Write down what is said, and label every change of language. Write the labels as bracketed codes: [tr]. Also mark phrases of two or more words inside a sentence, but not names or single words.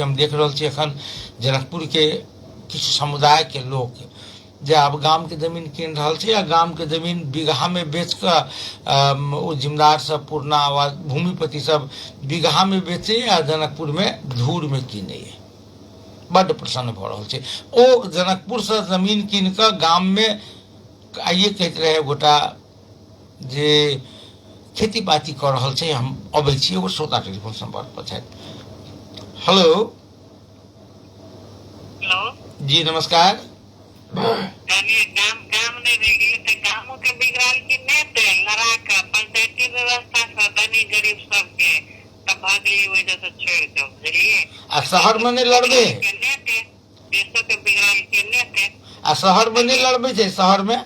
[mai] हम देख रहल छी एखन जनकपुर के किछु समुदाय के लोग जे आब गाम के जमीन कीन रहल छै, या गाम के जमीन बीघा में बेच कऽ ओ जिम्मेदार सब पूर्णा वा भूमिपति सब बीघा में बेचे या जनकपुर में धूर में कीनैए। बड्ड प्रसन्न भऽ रहल छै। ओ जनकपुर से जमीन कीन कऽ गाम में आइए कहैत रहे गोटा जे खेती बाती कऽ रहल छै। हम अबै छी, एगो श्रोता टेलीफोन संपर्क पर छथि। हेलो जी नमस्कार। आ शहर में नहीं लड़बे, आ शहर में नहीं लड़बे छै, शहर में